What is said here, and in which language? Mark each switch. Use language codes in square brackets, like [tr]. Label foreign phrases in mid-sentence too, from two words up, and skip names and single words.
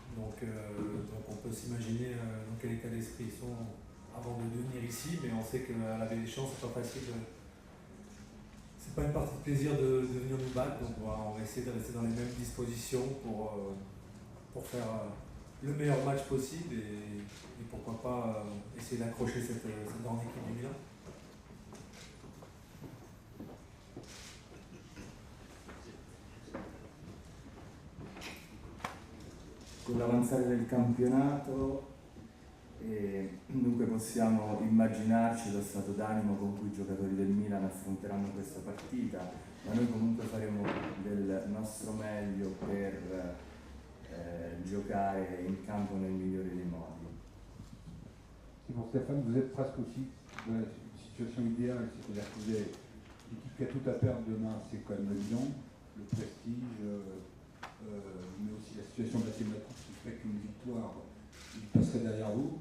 [fr] Donc on peut s'imaginer dans quel état d'esprit ils sont avant de venir ici, mais on sait qu'à la Baie-des-Champs, c'est pas facile. C'est pas une partie de plaisir de venir nous battre, donc voilà, on va essayer de rester dans les mêmes dispositions pour faire le meilleur match possible et pourquoi pas essayer d'accrocher cette grande équipe du Milan. [it] Con l'avanzare del campionato dunque possiamo immaginarci lo stato d'animo con cui i giocatori del Milan affronteranno questa partita, ma noi comunque faremo del nostro meglio per giocare in campo nel migliore dei modi. [fr] Pour Stéphane, vous êtes presque aussi dans la situation idéale, c'est-à-dire que vous avez l'équipe qui a tout à perdre demain, c'est quand même le Milan, le prestige, mais aussi la situation mathématique qui fait qu'une victoire, il passerait derrière vous.